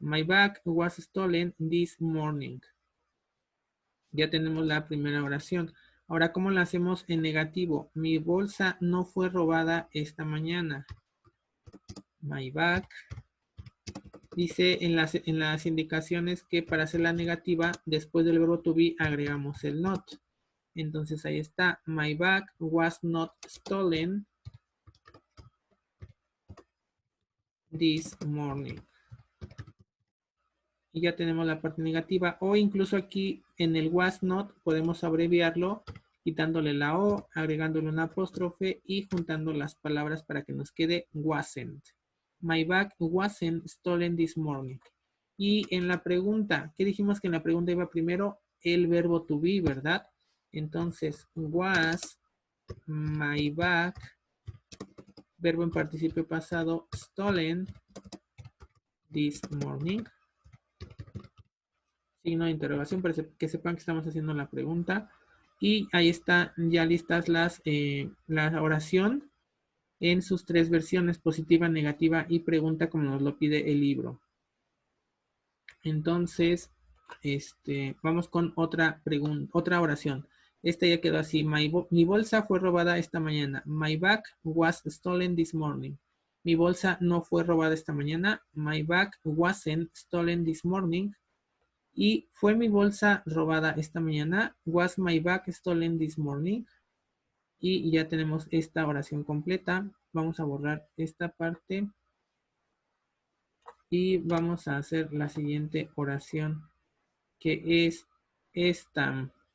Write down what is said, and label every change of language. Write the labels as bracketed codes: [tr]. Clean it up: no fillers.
[en] My bag was stolen this morning. [es] Ya tenemos la primera oración. Ahora, ¿cómo la hacemos en negativo? Mi bolsa no fue robada esta mañana. [en] My bag. [es] Dice en las indicaciones que para hacer la negativa, después del verbo to be agregamos el not. Entonces ahí está. [en] My bag was not stolen this morning. [es] Y ya tenemos la parte negativa. O incluso aquí en el was not podemos abreviarlo quitándole la O, agregándole un apóstrofe y juntando las palabras para que nos quede wasn't. [en] My bag wasn't stolen this morning. [es] Y en la pregunta, ¿qué dijimos que en la pregunta iba primero? El verbo to be, ¿verdad? Entonces, [en] was my bag, [es] verbo en participio pasado, [en] stolen this morning. [es] Signo de interrogación para que sepan que estamos haciendo la pregunta. Y ahí están ya listas la oración en sus tres versiones, positiva, negativa y pregunta, como nos lo pide el libro. Entonces, vamos con otra pregunta, otra oración. Esta ya quedó así. Mi bolsa fue robada esta mañana. [en] My bag was stolen this morning. [es] Mi bolsa no fue robada esta mañana. [en] My bag wasn't stolen this morning. [es] Y fue mi bolsa robada esta mañana. [en] Was my bag stolen this morning? [es] Y ya tenemos esta oración completa. Vamos a borrar esta parte. Y vamos a hacer la siguiente oración, que es esta.